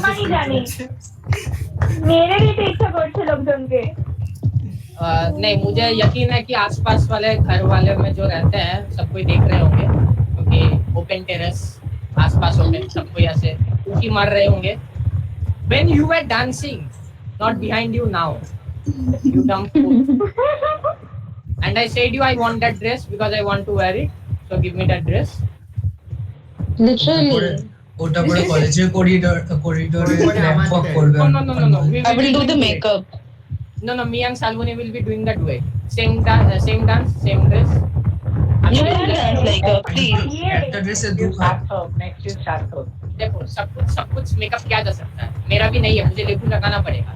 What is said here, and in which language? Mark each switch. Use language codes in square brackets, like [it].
[bn] সবাই জানে। শুনছে। মেরে দিতে ইচ্ছা করছে লোকজনকে। [hi] नहीं, मुझे यकीन है कि आसपास वाले घर वाले में जो रहते हैं सब कोई देख रहे होंगे, क्योंकि ओपन टेरेस आसपास ओपन सब कोई ऐसे उनकी मार रहे होंगे। [en] When you were dancing, not behind you now, you dumb fool. And I said you I want that dress because I want to wear it, so give me that dress. Literally. [bn] ওটা পরে কলেজের করিডোরে ramp walk করবে। [en] No, no, no, no, no. I will do the makeup. No, no. Me and Salvini will be doing that way. Same dance, same dress. You will dance like a please. [bn] একটা ড্রেসে দুখান। [en] Next is Sarthak. [hi] देखो सब कुछ makeup किया जा सकता है। मेरा भी नहीं है, मुझे लेबू लगाना पड़ेगा।